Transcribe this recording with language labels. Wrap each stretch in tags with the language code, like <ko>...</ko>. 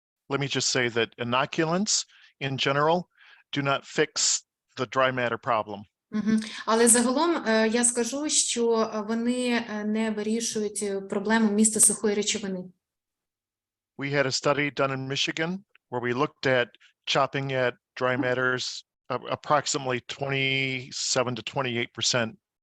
<en>Let me just say that inoculants in general do not fix the dry matter problem.</en> <uk>Але загалом я скажу, що вони не вирішують проблему місту сухої речовини.</uk> <en>We had a study done in Michigan where we looked at chopping at dry matters approximately 27 to 28%.</en>